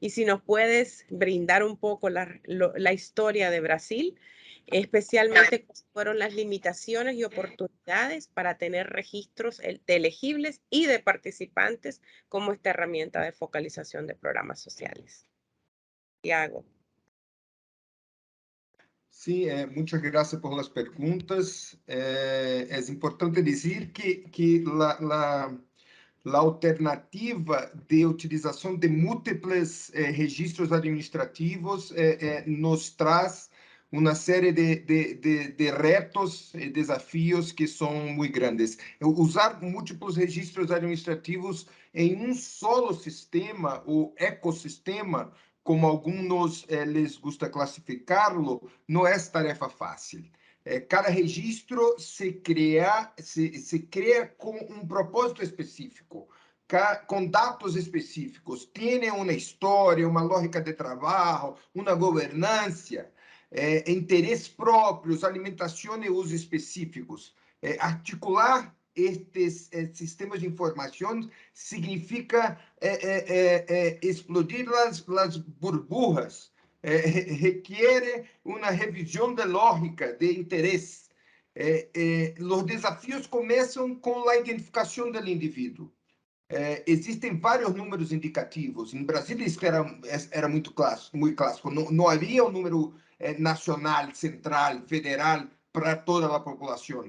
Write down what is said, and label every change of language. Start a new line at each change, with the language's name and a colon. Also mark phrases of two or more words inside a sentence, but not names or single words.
Spanish: Y si nos puedes brindar un poco la historia de Brasil, especialmente cuáles fueron las limitaciones y oportunidades para tener registros de elegibles y de participantes como esta herramienta de focalización de programas sociales. Tiago.
Portuguese: Sim, muitas graças
Spanish: por las
Portuguese: perguntas. É importante dizer que a alternativa de utilização de múltiplos registros administrativos nos traz uma série de retos e desafios que são muito grandes. Usar múltiplos registros administrativos em um solo sistema, ou ecossistema, como alguns
Spanish: les gusta
Portuguese: classificá-lo, não é tarefa fácil. Cada registro se cria com um propósito específico, com dados específicos, tem uma história, uma lógica de trabalho, uma governança, interesses próprios, alimentação e usos específicos. Articular estes sistemas de informação significa explodir as burbujas, requiere uma revisão de lógica, de interesse. Os desafios começam com a identificação do indivíduo. Existem vários números indicativos. Em Brasília, isso era muito clássico. Não havia um número nacional, central, federal para toda a população.